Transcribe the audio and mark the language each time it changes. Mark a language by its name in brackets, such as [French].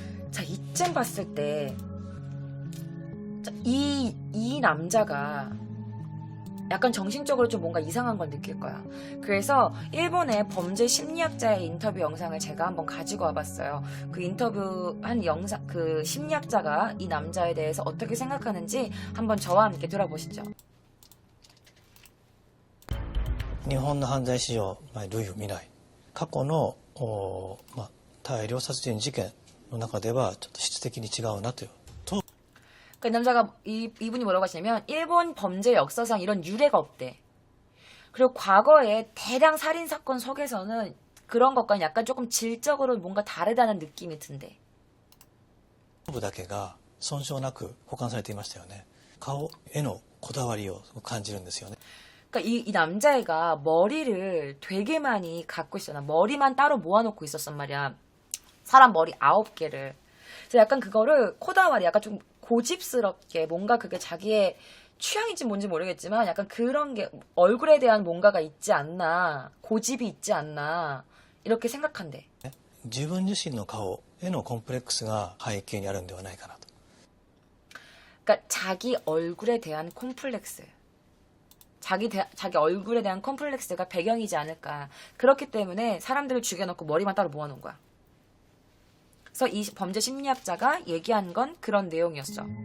[Korean] 자, 이쯤 봤을 때 이 남자가 약간 정신적으로 좀 뭔가 이상한 걸 느낄 거야. 그래서 일본의 범죄 심리학자의 인터뷰 영상을 제가 한번 가지고 와봤어요. 그 인터뷰한 영상, 그 심리학자가 이 남자에 대해서 어떻게 생각하는지 한번 저와 함께 들어보시죠. [Japanese] 日本の犯罪史上、類を見ない過去の大量殺人事件の中ではちょっと質的に違うなという。 [Korean] 그 남자가 이분이 뭐라고 하시냐면 일본 범죄 역사상 이런 유례가 없대. 그리고 과거의 대량 살인 사건 속에서는 그런 것과는 약간 조금 질적으로 뭔가 다르다는 느낌이 든대. [Japanese] 頭部だけが損傷なく保管されていましたよね。顔へのこだわりを感じるんですよね。 [Korean] 그러니까 이 남자애가 머리를 되게 많이 갖고 있었나. 머리만 따로 모아놓고 있었단 말이야. 사람 머리 9개를. 그래서 약간 그거를 코다와리 약간 좀 고집스럽게 뭔가 그게 자기의 취향인지 뭔지 모르겠지만 약간 그런 게 얼굴에 대한 뭔가가 있지 않나. 고집이 있지 않나. 이렇게 생각한대. [Japanese] 自分自身の顔へのコンプレックスが背景にあるんではないかなと。 [Korean] 그러니까 자기 얼굴에 대한 콤플렉스. 자기 얼굴에 대한 콤플렉스가 배경이지 않을까. 그렇기 때문에 사람들을 죽여놓고 머리만 따로 모아놓은 거야. 그래서 이 범죄 심리학자가 얘기한 건 그런 내용이었어.